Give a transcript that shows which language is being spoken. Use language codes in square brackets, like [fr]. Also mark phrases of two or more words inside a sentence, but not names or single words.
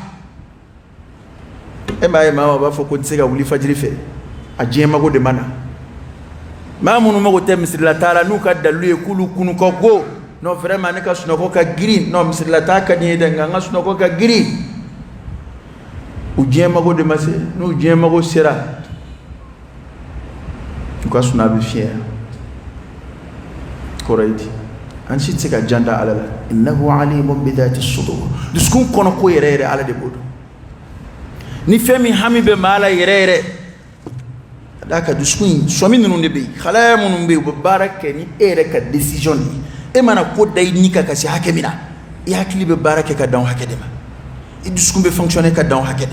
[bm] e m'a ye maa b'a fɔ ko n tɛ se ka wuli fajiri fɛ a diɲɛ mago de ma na maa minnu mago tɛ misilata la n'u ka dalilu ye k'olu kunu ka go [fr] non vraiment [bm] ne ka sunɔgɔ ka girin non misilata ka di n ye dɛ nka n ka sunɔgɔ ka girin u diɲɛ mago de ma se n'u diɲɛ mago sera u ka suna bɛ fiɲɛ kɔrɔ ye di an si tɛ se ka jan da ala la [ar] إنه عليم بذات الصدور [bm] dusukun kɔnɔ ko yɛrɛ yɛrɛ ala de b'o dɔn ni fɛn min hami bɛ maa la yɛrɛ yɛrɛ a ka dusukun in sɔmi ninnu de bɛ yen halaya minnu bɛ yen u bɛ baara kɛ ni e yɛrɛ ka décision de ye e mana ko da i ni kan ka se hakɛ min na i hakili bɛ baara kɛ ka dan o hakɛ de ma i dusukun bɛ fonctionner ka dan o hakɛ de